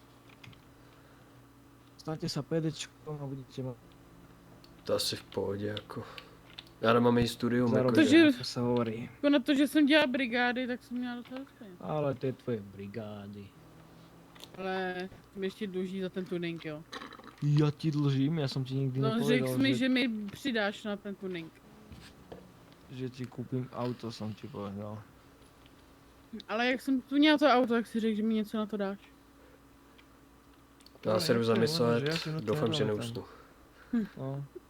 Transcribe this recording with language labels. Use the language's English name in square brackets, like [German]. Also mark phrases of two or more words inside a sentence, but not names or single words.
[Slovak] Stante sa PDčkom a budete mať [Czech] To asi v pohodě jako. Já nemám i studium jako, [Slovak] zarobiť, že- ako sa hovorí. [Czech] Jako na to, že jsem dělala brigády, tak jsem měla docela peněz. [Slovak] Ale tie tvoje brigády. [Czech] Ale mi ještě dluží za ten tuning, jo. [Slovak] Ja ti dlžím, ja som ti nikdy [Czech] No řekl [Slovak] nepovedal, [Czech] mi, že mi přidáš na ten tuning. [Slovak] že ti kúpim auto, som ti povedal. [Czech] Ale jak jsem tu měla to auto, tak si řekl, že mi něco na to dáš. Já se jdu jasně, zamyslet, že já si na to doufám, že nedám neusnu. No.